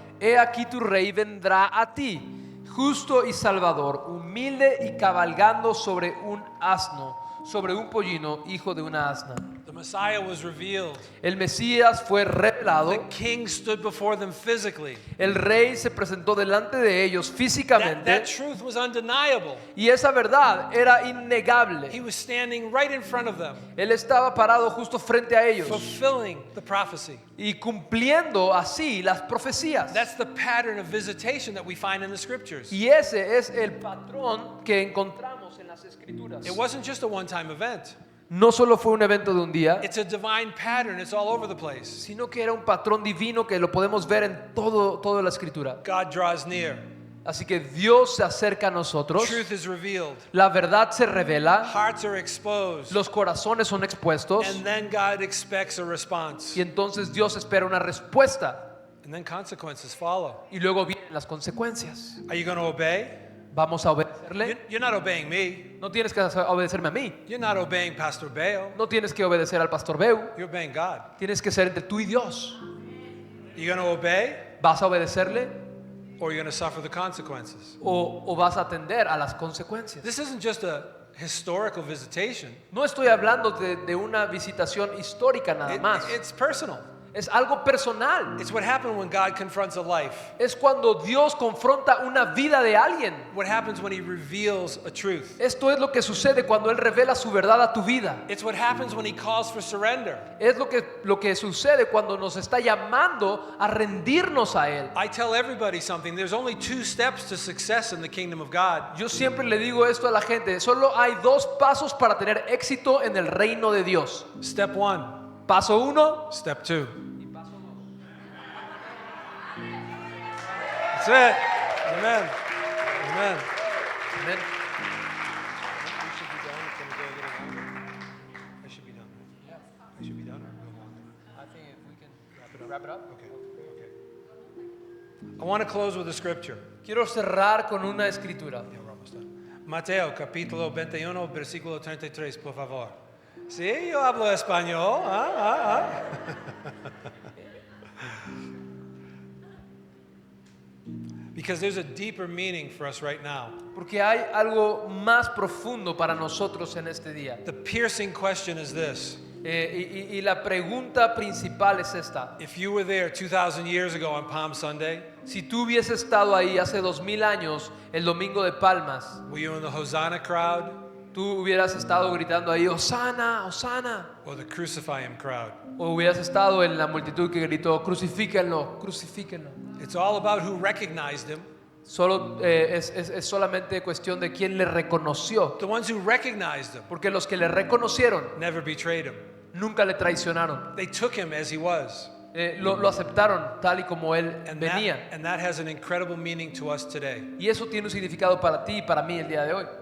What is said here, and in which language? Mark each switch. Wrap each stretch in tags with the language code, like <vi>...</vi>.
<es>He aquí tu rey vendrá a ti, justo y salvador, humilde y cabalgando sobre un asno, sobre un pollino, hijo de una asna.</es> <en>The Messiah was revealed.</en> <es>El Mesías fue revelado,</es> <en>The king stood before them physically.</en> <es>el rey se presentó delante de ellos</es> <en>That</en> <es>físicamente,</es> <en>truth was undeniable.</en> <es>y esa verdad era innegable.</es> <en>He was standing right in front of them,</en> <es>Él estaba parado justo frente a ellos</es> <en>fulfilling the prophecy.</en> <es>y cumpliendo así las profecías.</es> <en>That's the pattern of visitation that we find in the scriptures.</en> <es>Y ese es el patrón que encontramos en las escrituras.</es> <en>It wasn't just a one-time event.</en> <es>No solo fue un evento de un día,</es> <en>It's a divine pattern. It's all over the place.</en> <es>sino que era un patrón divino que lo podemos ver en toda la escritura.</es> <en>God draws near.</en> <es>Así que Dios se acerca a nosotros,</es> <en>Truth is revealed.</en> <es>la verdad se revela,</es> <en>Hearts are exposed.</en> <es>los corazones son expuestos,</es> <en>And then God expects a response.</en> <es>y entonces Dios espera una respuesta,</es> <en>And then consequences follow.</en> <es>y luego vienen las consecuencias.</es> <en>Are you going to obey?</en> <es>¿Vamos a obedecerle?</es> <en>You're not obeying me.</en> <es>No tienes que obedecerme a mí,</es> <en>You're not obeying Pastor Baal.</en> <es>no tienes que obedecer al pastor Beu,</es> <en>You're obeying God.</en> <es>tienes que ser entre tú y Dios.</es> <en>You going to obey,</en> <es>¿Vas a obedecerle</es> <en>or you're going to suffer the consequences?</en> <es>o vas a atender a las consecuencias?</es> <en>This isn't just a historical visitation.</en> <es>No estoy hablando de una visitación histórica nada más.</es> <en>It's personal.</en> <es>Es algo personal.</es> <en>It's what happened when God confronts a life.</en> <es>Es cuando Dios confronta una vida de alguien.</es> <en>What happens when he reveals a truth.</en> <es>Esto es lo que sucede cuando Él revela su verdad a tu vida.</es> <en>It's what happens when he calls for surrender.</en> <es>Es lo que sucede cuando nos está llamando a rendirnos a Él.</es> <en>I tell everybody something. There's only 2 steps to success in the kingdom of God.</en> <es>Yo siempre le digo esto a la gente. Solo hay 2 pasos para tener éxito en el reino de Dios.</es> <en>Step 1,</en> <es>Paso 1.</es> <en>step 2. That's it. Amen. Amen.</en> <es>Amén.</es> <en>We should be done. Can we go a little longer? I should be done. I should be done or go longer? I think if we can wrap it up. Okay. I want to close with a scripture.</en> <es>Quiero cerrar con una escritura.</es> <en>Yeah, we're almost done.</en> <es>Mateo capítulo 21, versículo 33, por favor. Sí, yo hablo español.</es> <en>Because there's a deeper meaning for us right now.</en> <es>Porque hay algo más profundo para nosotros en este día.</es> <en>The piercing question is this.</en> <es>Y la pregunta principal es esta.</es> <en>If you were there 2,000 years ago on Palm Sunday,</en> <es>Si tú hubieses estado ahí hace 2000 años, el Domingo de Palmas,</es> <en>were you in the Hosanna crowd</en> <es>tú hubieras estado gritando ahí, Hosana, Hosana.</es> <en>or the Crucify Him crowd?</en> <es>O hubieras estado en la multitud que gritó, crucifíquenlo, crucifíquenlo.</es> <en>It's all about who recognized Him.</en> <es>Solo, es solamente cuestión de quién le reconoció.</es> <en>The ones who recognized Him</en> <es>Porque los que le reconocieron</es> <en>never betrayed Him.</en> <es>nunca le traicionaron.</es> <en>They took Him as He was.</en> <es>Lo aceptaron tal y como él</es> <en>And</en> <es>venía.</es> <en>that has an incredible meaning to us today.</en> <es>Y eso tiene un significado para ti y para mí el día de hoy.</es>